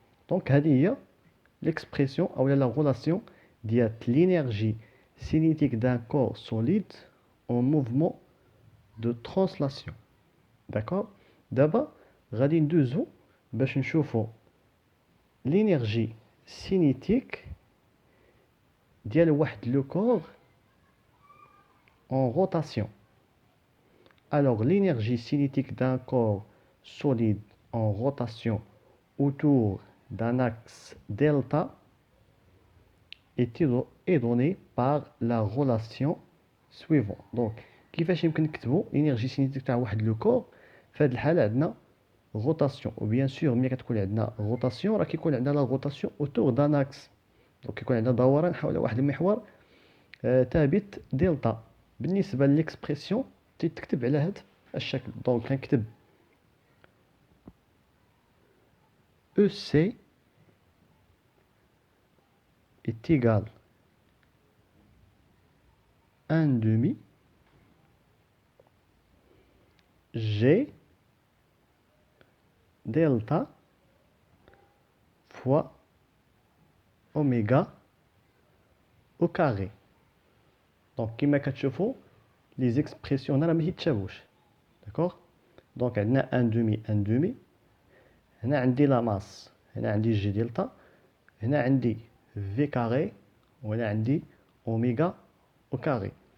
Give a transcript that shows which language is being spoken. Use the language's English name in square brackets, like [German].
[French] دونك [Arabic] هذه هي [French] ليكسبرسيون او لا غولاسيون ديال لينيرجي cinétique d'un corps solide en mouvement de translation. D'accord. [Arabic] دابا غادي ندوزو باش نشوفو [French] l'énergie cinétique [Arabic] ديال واحد لو كور [French] en rotation. Alors l'énergie cinétique d'un corps solide en rotation autour d'un axe delta est donnée par la relation suivante. [Arabic] Donc كيفاش يمكن نكتبوا [French] l'énergie cinétique [Arabic] تاع واحد لو كور؟ في هذه الحاله عندنا روتاسيون، وبيان سور ملي كتكون عندنا روتاسيون راه كيكون عندنا لا روتاسيون اوتور دان اكس. دونك كيكون عندنا دوران حول واحد المحور ثابت دلتا. بالنسبه لليكسبرسيون تكتب على هذا الشكل. [French] دونك [Arabic] كنكتب [French] او سي est égal 1 demi G delta fois oméga au carré. [Arabic] دونك كما كتشوفوا لي زيكسبرسيون راه ما كيتشابهوش. داكوغ. دونك عندنا 1 دومي، هنا عندي لا ماس، هنا عندي جي دلتا، هنا عندي في كاري، وهنا عندي اوميغا او كاري.